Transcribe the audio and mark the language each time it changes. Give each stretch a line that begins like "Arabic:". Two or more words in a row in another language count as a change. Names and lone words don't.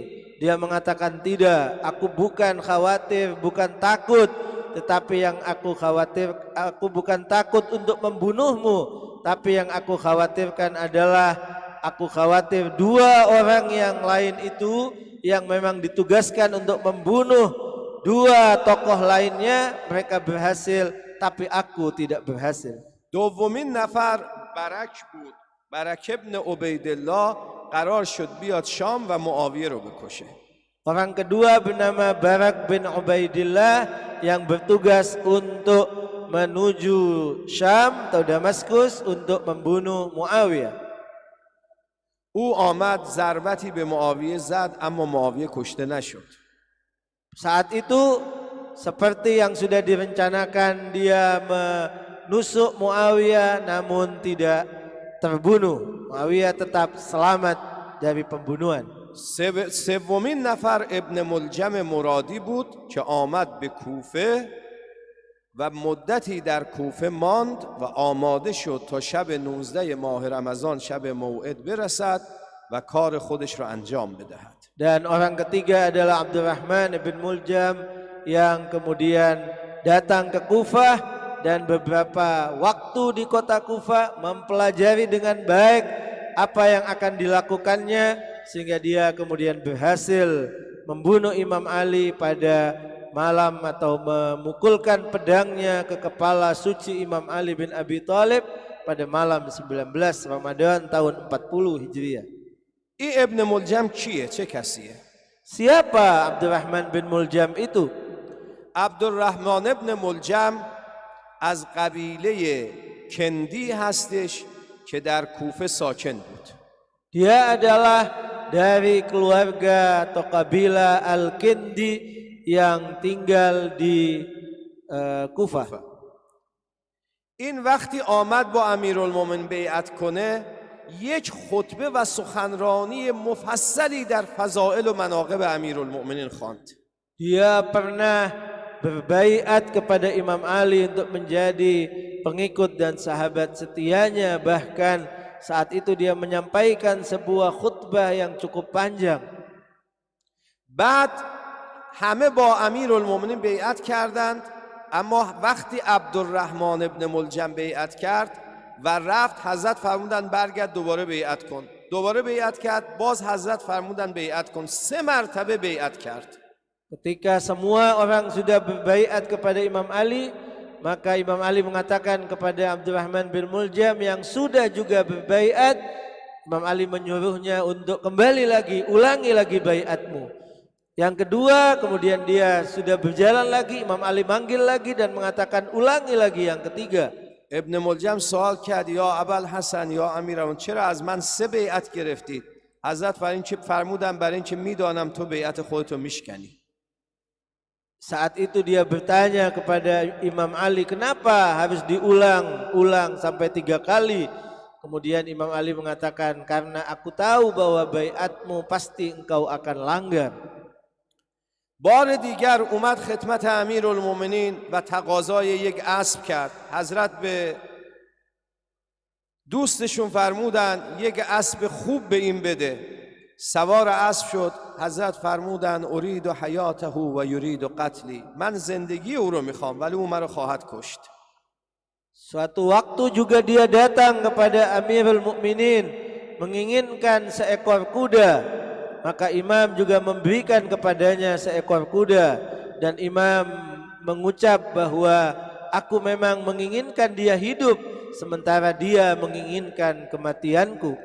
Indonesian: Dia mengatakan, tidak, aku bukan khawatir, bukan takut, tetapi yang aku khawatir, aku bukan takut untuk membunuhmu, tapi yang aku khawatirkan adalah aku khawatir dua orang yang lain itu yang memang ditugaskan untuk membunuh dua tokoh lainnya, mereka berhasil tapi aku tidak berhasil.
Persian: دومین نفر برک بود. برک ابن عبیدالله قرار شد بیاد شام و معاویه رو بکشه.
Indonesian: Orang kedua bernama Barak bin Ubaidillah yang bertugas untuk menuju Syam atau Damaskus untuk membunuh Muawiyah.
Persian: او آمد ضربتی به معاویه زد اما معاویه کشته نشد.
Indonesian: Saat itu seperti yang sudah direncanakan, dia menusuk Muawiyah namun tidak terbunuh. Muawiyah tetap selamat dari pembunuhan.
Persian: سومین نفر ابن ملجم مرادی بود که آمد به کوفه و مدتی در کوفه ماند و آماده شد تا شب 19 ماه رمضان شب موعد برسد و کار خودش را انجام بدهد.
Indonesian: Dan orang ketiga adalah Abdurrahman bin Muljam yang kemudian datang ke Kufah dan beberapa waktu di kota Kufah mempelajari dengan baik apa yang akan dilakukannya, sehingga dia kemudian berhasil membunuh Imam Ali pada malam atau memukulkan pedangnya ke kepala suci Imam Ali bin Abi Thalib pada malam 19 Ramadan tahun 40 Hijriah.
Persian: این ابن ملجم کیه؟ چه کسیه؟
Indonesian: Siapa Abdurrahman bin Muljam itu?
Persian: عبدالرحمن ابن ملجم از قبیله کندی هستش که در کوفه ساکن بود.
Indonesian: Dia adalah dari keluarga atau kabilah Al-Kindi yang tinggal di Kufah.
Persian: این وقتی آمد با امیرالمومنین بیعت کنه یک خطبه و سخنرانی مفصلی در فضائل و مناقب امیرالمومنین خواند.
Indonesian: Dia pernah berbaiat kepada Imam Ali untuk menjadi pengikut dan sahabat setianya, bahkan saat itu dia menyampaikan sebuah khutbah yang cukup panjang.
Persian: بعد همه با امیرالمومنین بیعت کردند، اما وقتی عبدالرحمن ابن ملجم بیعت کرد و رفت، حضرت فرمودن برگرد دوباره بیعت کن. دوباره بیعت کرد، باز حضرت فرمودن بیعت کن. 3 مرتبه بیعت کرد.
Indonesian: Ketika semua orang sudah berbaiat kepada Imam Ali, maka Imam Ali mengatakan kepada Abdurrahman bin Muljam yang sudah juga berbaiat, Imam Ali menyuruhnya untuk kembali lagi, ulangi lagi baiatmu. Yang kedua, kemudian dia sudah berjalan lagi, Imam Ali manggil lagi dan mengatakan ulangi lagi yang ketiga.
Persian: ابن ملجم سوال کرد یا ابوالحسن یا امیرالمومنین چرا از من 3 بیعت گرفتید؟ حضرت فرمودن برای اینکه میدانم تو بیعت خودتو میشکنی.
Indonesian: Saat itu dia bertanya kepada Imam Ali, kenapa harus diulang-ulang sampai 3 kali? Kemudian Imam Ali mengatakan, karena aku tahu bahwa baiatmu pasti engkau akan langgar.
Persian: بار دیگر اومد خدمت امیرالمومنین و تقاضای یک اسب کرد. حضرت به دوستشون فرمودن یک اسب خوب به این بده. سوار اسب شد. حضرت فرمودن
Arabic: ارید حیاته و یرید قتلی.
Persian: من زندگی او رو میخوام ولی او مرا خواهد کشت.
Indonesian: Suatu waktu juga dia datang kepada Amirul Mukminin menginginkan seekor kuda, maka imam juga memberikan kepadanya seekor kuda, dan imam mengucap bahwa aku memang menginginkan dia hidup sementara dia menginginkan kematianku.